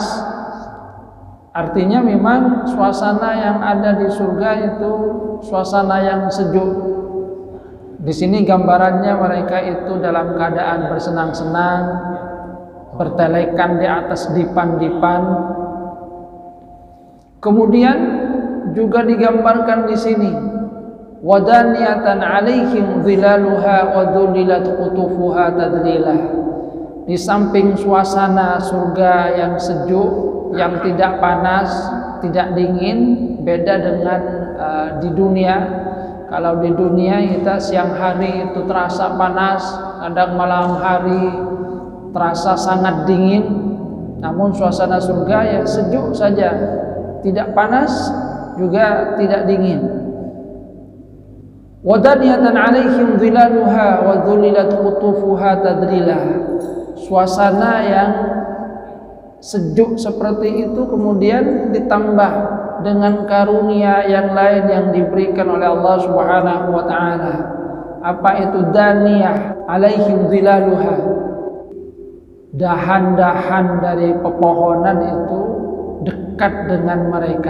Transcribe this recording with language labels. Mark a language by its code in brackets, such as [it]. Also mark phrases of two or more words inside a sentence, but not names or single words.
[id] Artinya memang suasana yang ada di surga itu suasana yang sejuk. Di sini gambarannya mereka itu dalam keadaan bersenang-senang, bertelekan di atas dipan-dipan. Kemudian juga digambarkan di sini [ar] ودانية عليهم ظلالها وذللت قطوفها تذليلا. [id] Di samping suasana surga yang sejuk, yang tidak panas, tidak dingin, beda dengan di dunia. Kalau di dunia kita siang hari itu terasa panas, kadang malam hari terasa sangat dingin. Namun suasana surga ya sejuk saja, tidak panas juga tidak dingin. [ar] ودانية عليهم ظلالها وذللت قطوفها تذليلا. [id] Suasana yang sejuk seperti itu kemudian ditambah dengan karunia yang lain yang diberikan oleh Allah Subhanahu wa taala. Apa itu daniyah? [ar] عليهم ظلالها. [id] Dahan-dahan dari pepohonan itu dekat dengan mereka.